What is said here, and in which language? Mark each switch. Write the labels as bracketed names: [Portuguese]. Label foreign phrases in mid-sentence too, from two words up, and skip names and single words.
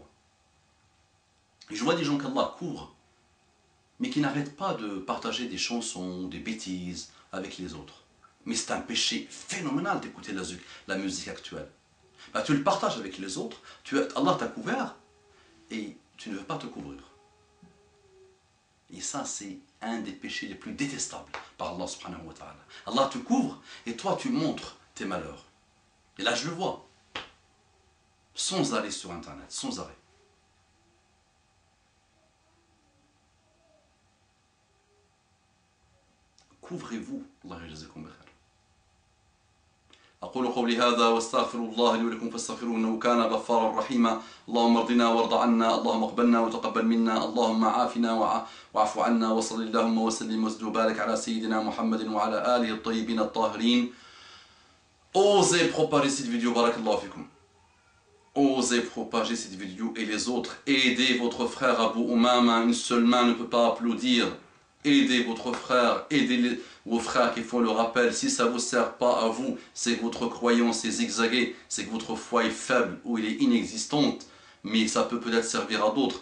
[French] Et je vois des gens qu'Allah couvre, mais qui n'arrêtent pas de partager des chansons, des bêtises avec les autres. Mais c'est un péché phénoménal d'écouter la musique actuelle. Bah, tu le partages avec les autres, Allah t'a couvert, et tu ne veux pas te couvrir. Et ça, c'est un des péchés les plus détestables par Allah [Arabic] سبحانه وتعالى. [French] Allah te couvre, et toi tu montres tes malheurs. Et là, je le vois. Sans arrêt sur Internet, sans arrêt. couvrez-vous. [Arabic] الله يجازيكم بخير. أقول قولي هذا واستغفر الله لي ولكم فاستغفروه إنه كان غفارا رحيما. اللهم ارضنا وارض عنا، اللهم اقبلنا وتقبل منا، اللهم عافنا واعف عنا، وصل اللهم وسلم وزد وبارك على سيدنا محمد وعلى آله الطيبين الطاهرين. [French] Osez propager cette vidéo, [Arabic] بارك الله فيكم. [French] Osez propager cette vidéo et les autres. Aidez votre frère Abu Umama, une seule main ne peut pas applaudir. Aidez votre frère, aidez vos frères qui font le rappel. Si ça ne vous sert pas à vous, c'est que votre croyance est zigzaguée, c'est que votre foi est faible ou elle est inexistante, mais ça peut peut-être servir à d'autres.